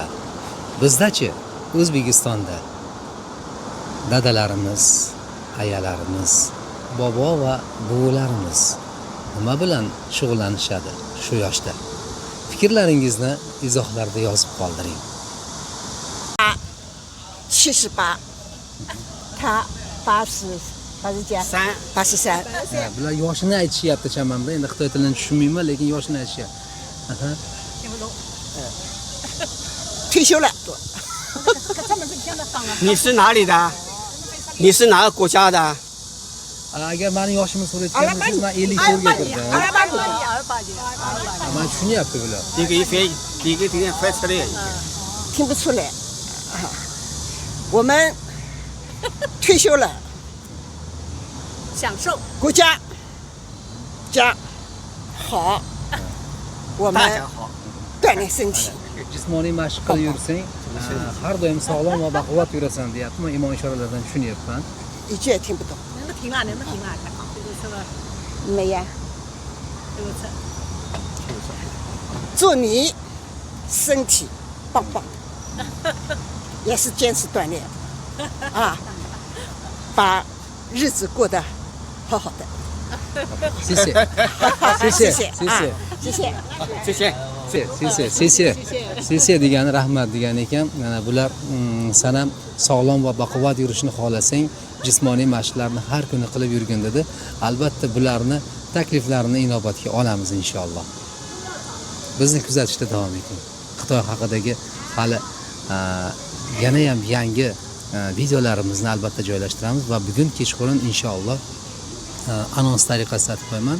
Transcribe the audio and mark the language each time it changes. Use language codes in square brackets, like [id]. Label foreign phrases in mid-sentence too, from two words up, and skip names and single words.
[uz] Bizdachi, O'zbekistonda dadalarimiz, ayalarimiz, bobo va buvilarimiz nima bilan shug'ullanishadi shu yoshda? Fikrlaringizni izohlarda yozib qoldiring. [zh] 78，他83。 [uz] Bular yoshini aytishyapti chamamda. Endi Xitoy tilini tushunmayman, lekin yoshini aytishyapti. [zh] 听不懂。退休了，可专门这天的放了。你是哪里的？你是哪个国家的？ [uz] Agar meni yoshimni so'rayotgan bo'lsangiz, men 54 ga kirdim. Men tushunyapti bular. [zh] 你给快车的。听不出来。我们退休了，享受。国家好，我们锻炼身体。 [uz] Jismoniy mashq qilib yursang, har doim sog'lom va baquvvat yurasan deyapti. Men imon ishoralardan tushunyapman. [zh] 一句也听不懂。你们听啊，你们听啊，太好，这个车吧，没呀，这个车。祝你身体棒棒，也是坚持锻炼啊，把日子过得好好的。谢谢，谢谢，谢谢。谢谢。谢谢。 [uz] Sesiya degani rahmat degani ekan. Mana bular sanam sog'lom va baquvvat yurishni xohlasang, jismoniy mashqlarni har kuni qilib yurgin dedi. Albatta bularni takliflarini inobatga olamiz inshaalloh. Bizni kuzatishda davom eting. Xitoy haqidagi hali yana ham yangi videolarimizni albatta joylashtiramiz va bugun kechqurun inshaalloh anons tariqasida aytib qo'yaman.